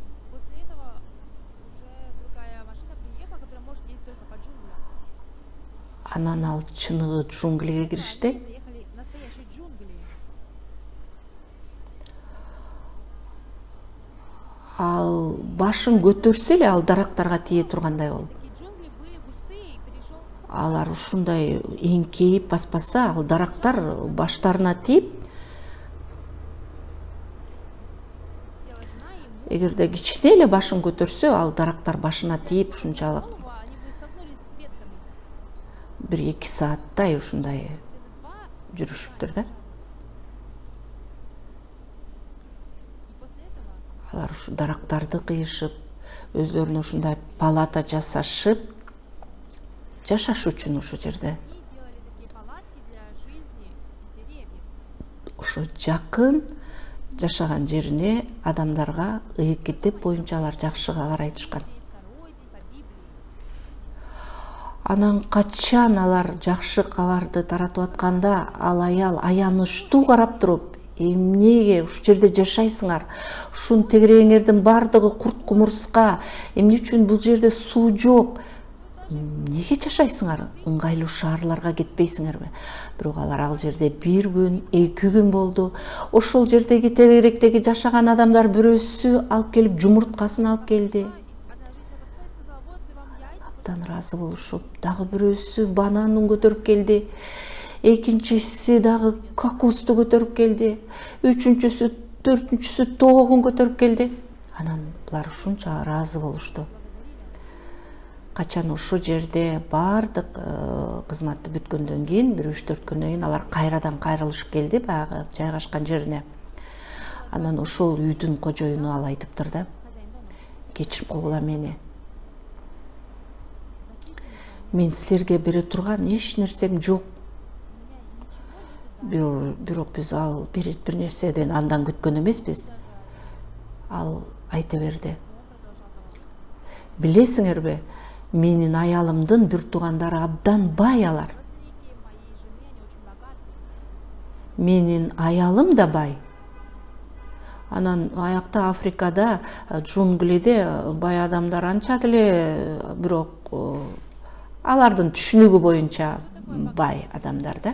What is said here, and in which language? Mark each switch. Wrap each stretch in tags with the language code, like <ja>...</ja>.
<ru>После этого уже другая машина приехала, которая может ездить только по джунглям.</ru> <ky>Анан ал чыныгы джунглиге киришти.</ky> <ru>Они заехали в настоящие джунгли.</ru> <ky>Ал башын көтөрсө эле ал дарактарга тие тургандай болду.</ky> <ru>Такие джунгли были густые, и перешел</ru> <ky>Алар ушундай эңкейип баспаса, ал дарактар баштарына тийип,</ky> <ru>сидела жена, и муж,</ru> <ky>эгерде кичине эле башын көтөрсө, ал дарактар башына тийип ушунчалык</ky> <ru>голову, они бы столкнулись с ветками.</ru> <ky>бир 2 сааттай ушундай</ky> <ru>Через 2</ru> <ky>жүрүшүптүр да.</ky> <ru>и после этого</ru> <ky>Алар ушу дарактарды кыйышып, өзлөрүнө ушундай палата жасашып, жашаш үчүн ошо жерде.</ky> <ru>они делали такие палатки для жизни из деревьев.</ru> <ky>Ошо жакын жашаган жерине адамдарга ыйык китеп боюнча алар жакшы кабар айтышкан.</ky> <ru>Второй день по Библии.</ru> <ky>Анан качан алар жакшы кабарды таратып атканда, ал аял аянычтуу карап туруп, эмнеге ушул жерде жашайсыңар? Ушун тегереңердин бардыгы курт кумурска, эмне үчүн бул жерде суу жок? Неге жашайсыңар? Ыңгайлуу шаарларга кетпейсиңерби? Бирок алар ал жерде 1 күн, 2 күн болду. Ошол жердеги тегеректеги жашаган адамдар бирөөсү алып келип жумурткасын алып келди.</ky> <ru>Одна женщина подошла и сказала: вот вам яйца.</ru> <ky>Абдан ыраазы болушуп, дагы бирөөсү бананын көтөрүп келди. Экинчиси дагы кокосту көтөрүп келди. Үчүнчүсү, төртүнчүсү тоогун көтөрүп келди. Анан булар ушунча ыраазы болушту. Качан ошо жерде бардык кызматты бүткөндөн кийин, бир 3-4 күндөн кийин алар кайрадан кайрылышып келди баягы жайгашкан жерине. Анан ошол үйдүн кожоюну ал айтыптыр да: кечирип койгула мени. Мен силерге бере турган эч нерсем жок. Бирок биз ал бир нерседен андан күткөн эмеспиз. Ал айта берди: билесиңерби, менин аялымдын бир туугандары абдан бай алар.</ky> <ru>Родственники моей жены, они очень богатые.</ru> <ky>Менин аялым да бай. Анан аякта Африкада, джунглиде бай адамдар анча деле, бирок алардын түшүнүгү боюнча бай адамдар да.</ky>